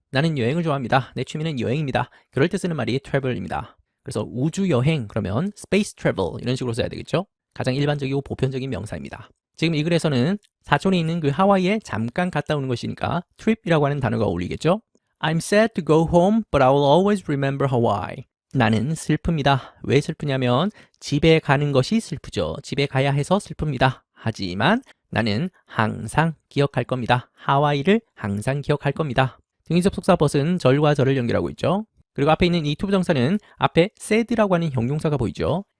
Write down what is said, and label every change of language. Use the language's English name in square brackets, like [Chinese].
[Korean] 나는 여행을 좋아합니다. 내 취미는 여행입니다. 그럴 때 쓰는 말이 travel입니다. 그래서 우주 여행 그러면 [English] space travel [Korean] 이런 식으로 써야 되겠죠? 가장 일반적이고 보편적인 명사입니다. 지금 이 글에서는 사촌에 있는 그 하와이에 잠깐 갔다 오는 것이니까 trip이라고 하는 단어가 어울리겠죠? [English] I'm sad to go home, but I will always remember Hawaii. [Korean] 나는 슬픕니다. 왜 슬프냐면 집에 가는 것이 슬프죠. 집에 가야 해서 슬픕니다. 하지만 나는 항상 기억할 겁니다. 하와이를 항상 기억할 겁니다. 등위 접속사 but은 절과 절을 연결하고 있죠. 그리고 앞에 있는 이 to 부정사는 앞에 sad라고 하는 형용사가 보이죠.